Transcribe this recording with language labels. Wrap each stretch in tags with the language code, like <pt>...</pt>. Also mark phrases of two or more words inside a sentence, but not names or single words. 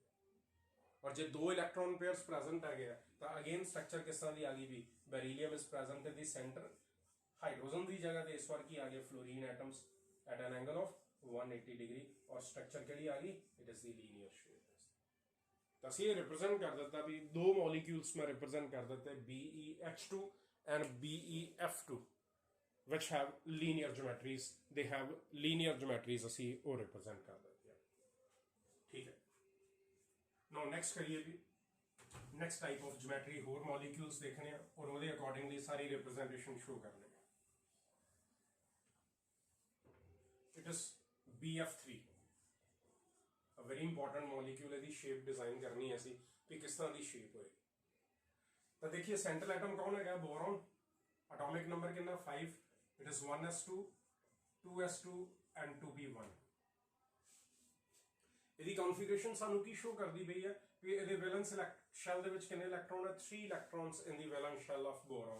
<pa>ਔਰ ਜੇ ਦੋ</pa> <en>electron pairs present</en> <pa>ਹੈਗੇ ਆ ਤਾਂ</pa> <en>again structure</en> <pa>ਕਿਸ ਤਰ੍ਹਾਂ ਦੀ ਆ ਗਈ ਵੀ,</pa> <en>beryllium is present in the centre,</en> <pa>ਹਾਈਡਰੋਜਨ ਦੀ ਜਗ੍ਹਾ ਤੇ ਇਸ ਵਾਰ ਕੀ ਆ ਗਏ,</pa> <en>fluorine atoms at an angle of 180 degree,</en> <pa>ਔਰ ਸਟਰਕਚਰ ਕਿਹੜੀ ਆ ਗਈ,</pa> <en>it is the linear shape.</en> <pa>ਤਾਂ ਅਸੀਂ ਇਹ ਰਿਪਰੈਜ਼ੈਂਟ ਕਰ ਦਿੱਤਾ ਵੀ ਦੋ ਮੋਲੀਕਿਊਲਸ ਮੈਂ ਰਿਪਰੈਜ਼ੈਂਟ ਕਰ ਦਿੱਤੇ,</pa> <en>BeH2 and BeF2 which have linear geometries, they have linear geometries</en> <pa>ਅਸੀਂ ਉਹ ਰਿਪਰੈਜ਼ੈਂਟ ਕਰ ਦਿੱਤੇ। ਠੀਕ ਹੈ,</pa> <en>now next</en> <pa>ਕਰੀਏ ਵੀ</pa> <en>next type of geometry,</en> <pa>ਹੋਰ ਮੋਲੀਕਿਊਲਸ ਦੇਖਣੇ ਆ ਔਰ ਉਹਦੇ ਅਕੋਰਡਿੰਗਲੀ ਸਾਰੀ</pa> <en>representation show</en> <pa>ਕਰਨੀ ਹੈ।</pa> <en>it is BF3, a very important molecule।</en> <pa>ਇਹਦੀ</pa> <en>shape design</en> <pa>ਕਰਨੀ ਹੈ ਅਸੀਂ ਵੀ ਕਿਸ ਤਰ੍ਹਾਂ ਦੀ ਸ਼ੇਪ ਹੋਏ। ਤਾਂ ਦੇਖੀਏ</pa> <en>central atom</en> <pa>ਕੌਣ ਹੈਗਾ, ਬੋਰੋਨ,</pa> <en>atomic number</en> <pa>ਕਿੰਨਾ 5,</pa> <en>it is 1s2 2s2 and 2p1.</en> <pa>ਇਹਦੀ ਕਨਫੀਗਰੇਸ਼ਨ ਸਾਨੂੰ ਕੀ ਸ਼ੋ ਕਰਦੀ ਪਈ ਹੈ ਵੀ ਇਹਦੇ</pa> <en>valence shell</en> <pa>ਦੇ ਵਿੱਚ ਕਿੰਨੇ ਇਲੈਕਟ੍ਰॉन ਹੈ, 3</pa> <en>electrons in the valence shell of boron.</en>